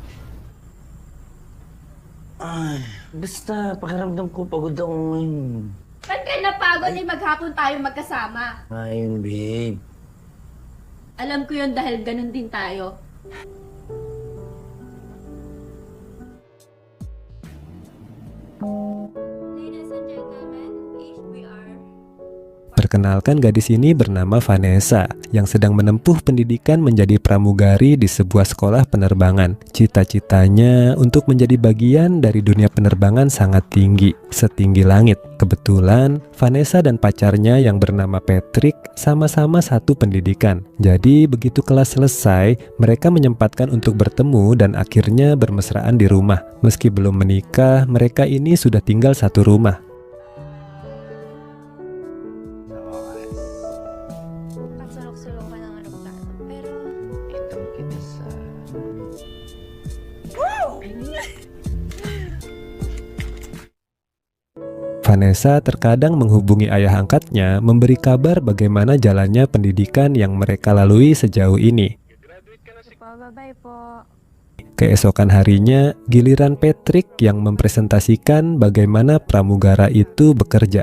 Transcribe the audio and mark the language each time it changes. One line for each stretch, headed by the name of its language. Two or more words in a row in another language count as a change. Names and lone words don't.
Filipino: Ay, basta pakiramdam ko pagod ako ngayon. Ba't ka napagod eh maghapon tayo magkasama? Ayun, babe. Alam ko yun dahil ganun din tayo.
English: Ladies and gentlemen, HBR.
Indonesian: Perkenalkan, gadis ini bernama Vanessa yang sedang menempuh pendidikan menjadi pramugari di sebuah sekolah penerbangan. Cita-citanya untuk menjadi bagian dari dunia penerbangan sangat tinggi, setinggi langit. Kebetulan Vanessa dan pacarnya yang bernama Patrick sama-sama satu pendidikan. Jadi begitu kelas selesai, mereka menyempatkan untuk bertemu dan akhirnya bermesraan di rumah. Meski belum menikah, mereka ini sudah tinggal satu rumah.
Filipino: Pasulok-sulok ka ng aeroplano. Pero, Itong kita sa...
Indonesian: Vanessa terkadang menghubungi ayah angkatnya memberi kabar bagaimana jalannya pendidikan yang mereka lalui sejauh ini.
Filipino: bye po.
Indonesian: Keesokan harinya, giliran Patrick yang mempresentasikan bagaimana pramugara itu bekerja.